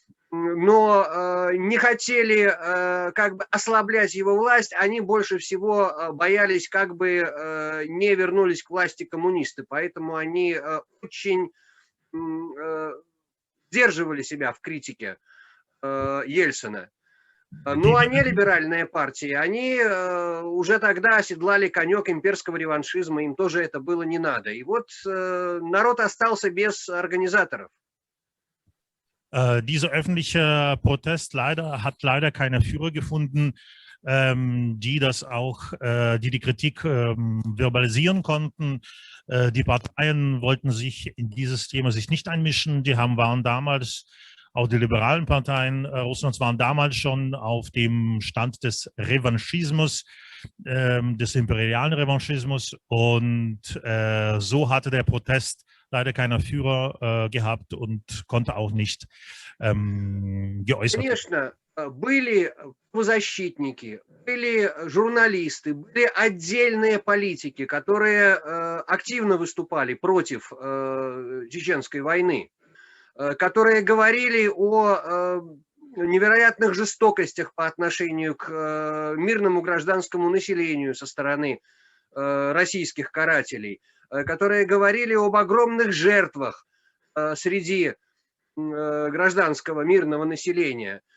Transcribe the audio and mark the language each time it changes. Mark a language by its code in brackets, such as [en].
[ru] но не хотели как бы ослаблять его власть, они больше всего боялись, как бы не вернулись к власти коммунисты, поэтому они очень сдерживали себя в критике Ельцина. Ну, а не либеральные партии, они уже тогда оседлали конек имперского реваншизма, им тоже это было не надо. И вот народ остался без организаторов. [de] Dieser öffentliche Protest hat leider keine Führer gefunden, die das auch, die Kritik verbalisieren konnten. Die Parteien wollten sich in dieses Thema nicht einmischen. Waren damals, auch die liberalen Parteien Russlands waren damals schon auf dem Stand des Revanchismus, des imperialen Revanchismus. Und so hatte der Protest leider keiner Führer gehabt und konnte auch nicht geäußert werden. [ru] Конечно, были правозащитники, были журналисты, были отдельные политики, которые активно выступали против чеченской войны, которые говорили о невероятных жестокостях по отношению к мирному гражданскому населению со стороны российских карателей, которые говорили об огромных жертвах среди гражданского мирного населения.